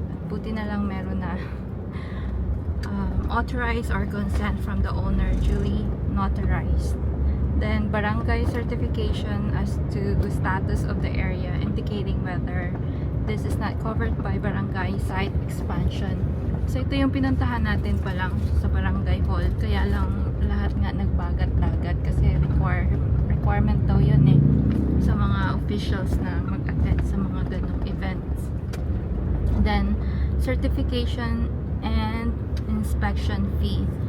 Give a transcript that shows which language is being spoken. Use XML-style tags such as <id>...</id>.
<tl>Buti na lang meron na.</tl> <en>Authorized or consent from the owner duly notarized. Then, barangay certification as to the status of the area indicating whether this is not covered by barangay site expansion.</en> <tl>So, ito yung pinuntahan natin pa lang sa barangay hall. Kaya lang lahat nga nagbagat-dagat kasi requirement daw yun eh sa mga officials na mag-attend sa mga ganong events.</tl> <en>Then, certification and inspection fee.</en>